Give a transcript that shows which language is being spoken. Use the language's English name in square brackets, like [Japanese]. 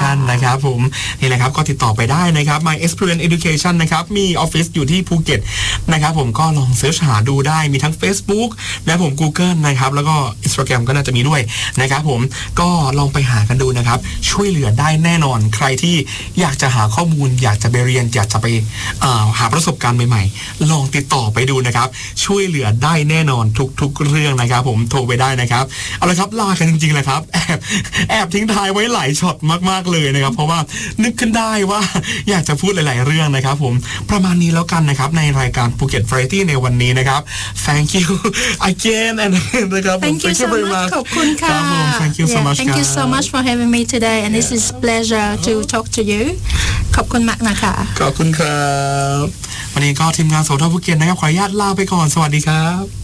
[Thai] นะครับผมนี่แหละครับก็ติดต่อไปได้นะครับ My Experience Education นะครับมีออฟฟิศอยู่ที่ภูเก็ตนะครับผมก็ลองเสิร์ชหาดูได้มีทั้ง Facebook และผม Google นะครับแล้วก็ Instagram ก็น่าจะมีด้วยนะครับผมก็ลองไปหากันดูนะครับช่วยเหลือได้แน่นอนใครที่อยากจะหาข้อมูลอยากจะไปเรียนอยากจะไปหาประสบการณ์ใหม่ๆลองติดต่อไปดูนะครับช่วยเหลือได้แน่นอนทุกๆเรื่องนะครับผมโทรไปได้นะครับเอาละครับลากันจริงๆเลยครับแอบทิ้งท้าย ว้หลายช็อตมากๆเลยนะครับเพราะว่านึกขึ้นได้ว่าอยากจะพูดหลายๆเรื่องนะครับผมประมาณนี้แล้วกันนะครับในรายการ Phuket Variety ในวันนี้นะครับ [English] Thank you again and [Thai] นะครับ [English] Thank you so much [Thai] ขอบคุณค่ะ [English] Thank you so much Thank you so much for having me today and this is pleasure to talk to you [Thai] ขอบคุณมากนะคะ ขอบคุณครับวันนี้ก็ทีมงานโสทภูเก็ตนะครับขออนุญาตลาไปก่อนสวัสดีครับ